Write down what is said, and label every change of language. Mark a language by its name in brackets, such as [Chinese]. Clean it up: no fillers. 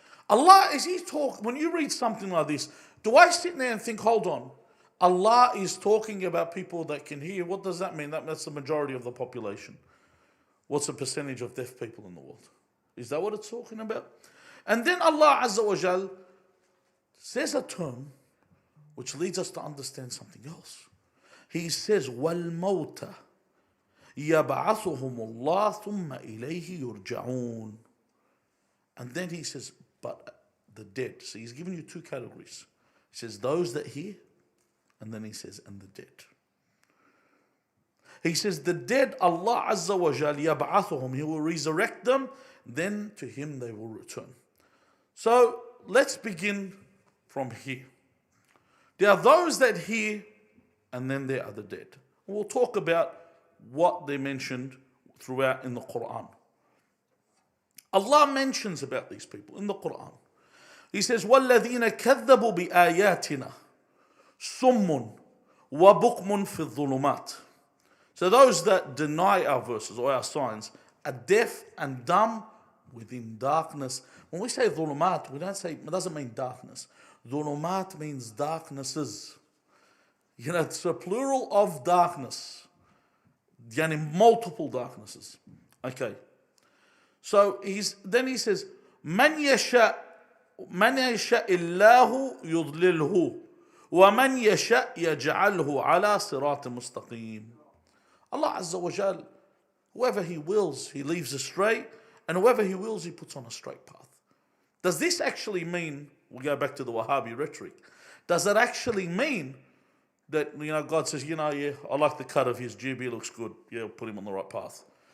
[English] Allah, is He when you read something like this, do I sit there and think, hold on, Allah is talking about people that can hear? What does that mean? That's the majority of the population. What's the percentage of deaf people in the world? Is that what it's talking about? And then Allah Azza wa Jal says a term which leads us to understand something else. He says, [Arabic] وَالْمَوْتَ يَبْعَثُهُمُ اللَّهُ ثُمَّ إِلَيْهِ يُرْجَعُونَ. [English] And then He says, but the dead. So He's giving you two categories. He says, those that hear, and then He says, and the dead. He says, the dead, Allah Azza wa Jal yab'athuhum, He will resurrect them, then to Him they will return. So let's begin from here. There are those that hear, and then there are the dead. We'll talk about what they mentioned throughout in the Quran. Allah mentions about these people in the Quran. He says, [Arabic] وَالَّذِينَ كَذَّبُوا بِآيَاتِنَا سُمٌّ وَبُكْمٌ فِي الظُّلُمَاتِ. [English] So those that deny our verses or our signs are deaf and dumb within darkness. When we say dhulumat, it doesn't mean darkness. Dhulumat means darknesses. You know, it's a plural of darkness. Yani multiple darknesses. Okay. So then he says, [Arabic] من يشاء الله يضلله ومن يشاء يجعله على صراط مستقيم. [English] Allah Azza wa Jal, whoever He wills, He leaves astray, and whoever He wills, He puts on a straight path. Does this actually mean, we go back to the Wahhabi rhetoric, does that actually mean that, you know, God says, you know, yeah, I like the cut of his jib, he looks good, yeah, I'll put him on the right path.